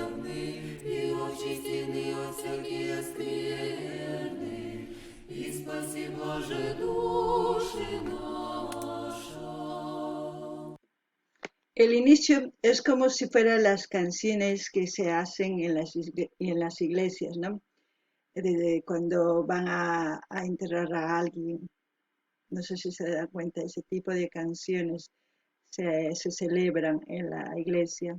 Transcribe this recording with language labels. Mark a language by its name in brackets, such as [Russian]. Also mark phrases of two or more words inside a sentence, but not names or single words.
[Church Slavic] в ны, и очистины от всякие скверны, и спаси, блаже, души наша. [Spanish] El inicio es como si fueran las canciones que se hacen en las iglesias, ¿no? cuando van a enterrar a alguien. No sé si se da cuenta, ese tipo de canciones se celebran en la iglesia.